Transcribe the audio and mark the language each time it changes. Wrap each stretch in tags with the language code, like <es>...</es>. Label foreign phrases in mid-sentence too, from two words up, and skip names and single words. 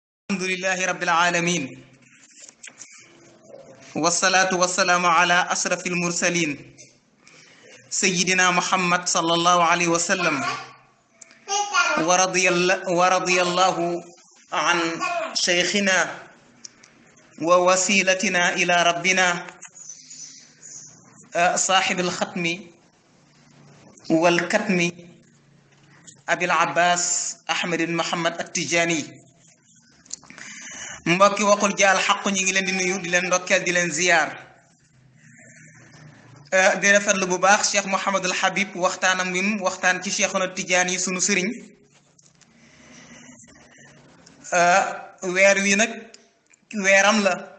<ar>الحمد لله رب العالمين والصلاة والسلام على أشرف المرسلين سيدنا محمد صلى الله عليه وسلم ورضي الله عن شيخنا ووسيلتنا إلى ربنا صاحب الختم والكتم أبي العباس أحمد محمد التجاني</ar> <wo>mbokki waxul jaal xaq ñi ngi leen di nuyu di leen ndokkeel di leen ziyaar di rafetlu bu baax Cheikh Mouhamadul Habib waxtaanam wi mu waxtaan ci Cheikhuna Tidiane yi sunu sëriñ weer wi nag weeram la</wo>